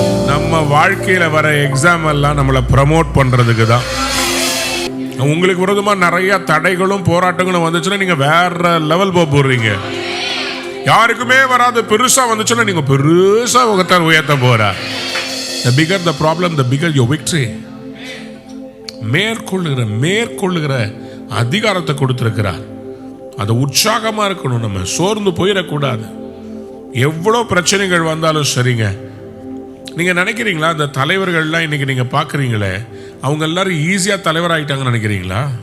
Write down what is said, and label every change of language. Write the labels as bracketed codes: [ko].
[ta] நம்ம வாழ்க்கையில் வர எக்ஸாம் எல்லாம் நம்மளை ப்ரமோட் பண்ணுறதுக்கு தான். உங்களுக்கு விரோதமாக நிறைய தடைகளும் போராட்டங்களும் வந்துச்சுன்னா நீங்கள் வேற லெவல் போடுறீங்க. யாருக்குமே வராது பெருசாக வந்துச்சுன்னா நீங்கள் பெருசாக உங்கத்தான் உயர்த்த போகிற. [en] The bigger the problem, the bigger your victory. [ta] மேற்கொள்ளுகிற அதிகாரத்தை கொடுத்திருக்கிறார். அது உற்சாகமா இருக்கணும். நம்ம சோர்ந்து போயிடக்கூடாது. எவ்வளோ பிரச்சனைகள் வந்தாலும் சரிங்க. நீங்க நினைக்கிறீங்களா இந்த தலைவர்கள்லாம் இன்னைக்கு நீங்க பாக்குறீங்களே, அவங்க எல்லாரும் ஈஸியா தலைவர் ஆயிட்டாங்கன்னு நினைக்கிறீங்களா?